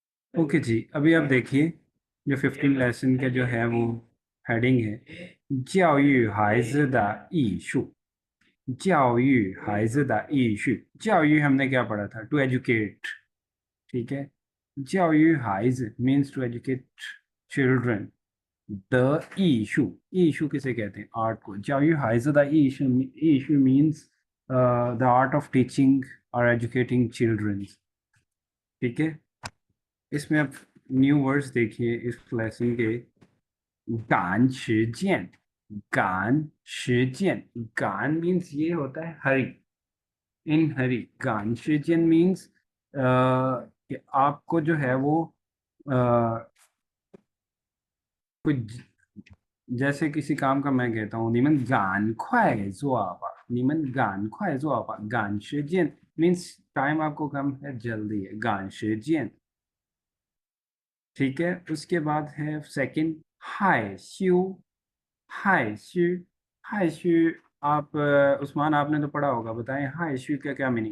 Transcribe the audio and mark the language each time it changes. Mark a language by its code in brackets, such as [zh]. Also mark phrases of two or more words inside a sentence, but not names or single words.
[hi] ओके जी, अभी आप देखिए जो 15 लेसन का जो है वो हेडिंग है [zh] 教育孩子的艺术教育孩子的艺术教育 [hi] हमने क्या पढ़ा था [en] to educate [hi] ठीक है [zh] 教育孩子 [en] means to educate children [zh] 的艺术 [hi] किसे कहते हैं आर्ट को [zh] 教育孩子的艺术 [en] means the art of teaching or educating children [hi] ठीक है इसमें आप [en] new words [hi] देखिए इस लेसन के [zh] 赶时间赶时间赶 [hi] मीन्स ये होता है [en] hurry in hurry [zh] 赶时间 [hi] मीन्स कि आपको जो है वो कुछ जैसे किसी काम का मैं कहता हूँ [zh] 你们赶快做吧赶时间 [en] means time [hi] आपको कम है जल्दी है [zh] 赶时间 [hi] ठीक है उसके बाद है सेकंड 害羞 [zh] 害羞 害羞 [hi] आप उस्मान आपने तो पढ़ा होगा बताएं हायशु का क्या मीनिंग